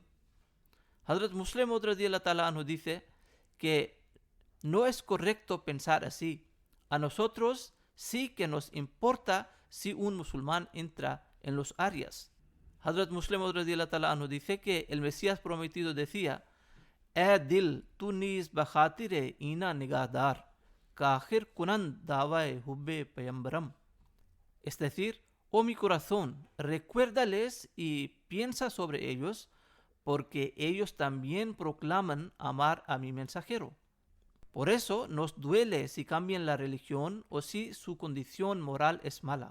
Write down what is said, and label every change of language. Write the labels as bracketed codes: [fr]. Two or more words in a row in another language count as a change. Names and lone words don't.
[es] Hazrat Muslim Maud [ar] رضي الله تعالى عنه [es] dice que no es correcto pensar así. A nosotros sí que nos importa si un musulmán entra en los aryas. Hazrat Muslim Maud [ar] رضي الله تعالى عنه [es] dice que el Mesías prometido decía: [fa] دل، تو نیز بخاطر اینا نگهدار، کاخر کنن دعوای حب پیمبرم. [es] Es decir, oh mi corazón, recuérdales y piensa sobre ellos, porque ellos también proclaman amar a mi mensajero. Por eso nos duele si cambian la religión o si su condición moral es mala.